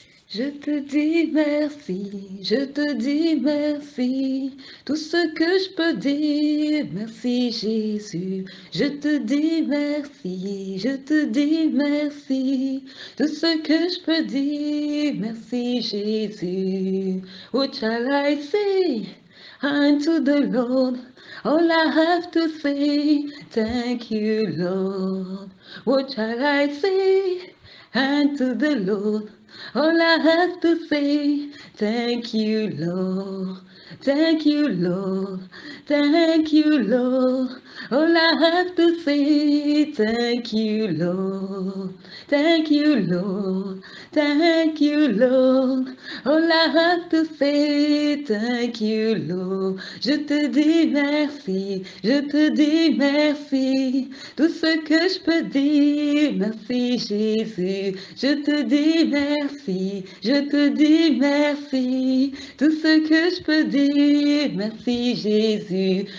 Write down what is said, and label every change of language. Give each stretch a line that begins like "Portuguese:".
French: Je te dis merci, je te dis merci, tout ce que je peux dire, merci Jésus. Je te dis merci, je te dis merci, tout ce que je peux dire, merci Jésus.
English: What shall I say unto the Lord? All I have to say, thank you Lord. What shall I say unto the Lord? All I have to say, thank you, Lord. Thank you, Lord. Thank you, Lord. All I have to say, thank you, Lord. Thank you, Lord. Thank you, Lord. All I have to say, thank you, Lord.
French: Je te dis merci, je te dis merci. Tout ce que je peux dire, merci Jésus. Je te dis merci, je te dis merci. Tout ce que je peux dire, merci Jésus.